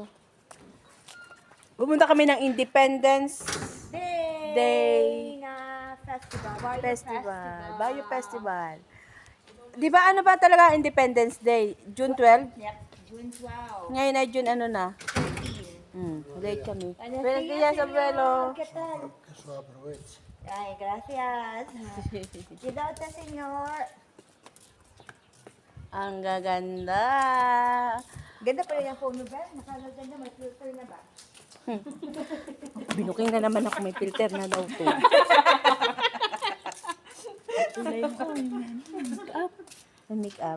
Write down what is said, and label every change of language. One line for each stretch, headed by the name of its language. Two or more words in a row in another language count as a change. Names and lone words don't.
Filipino: Pupunta kami ng Independence Day na festival. Bayo Festival. Di ba ano ba talaga Independence Day? June 12? Yep, June 12. Ngayon ay June ano na? Late kami.
Spanish: Buenos días, abuelo. ¿Qué tal? Ay, gracias. Cuidado, señor.
Filipino: Ang gaganda. Ganda pa rin ang phone mo, ba? Nakaganda, may filter na ba? Binuking na naman ako, may filter na daw to. May make-up.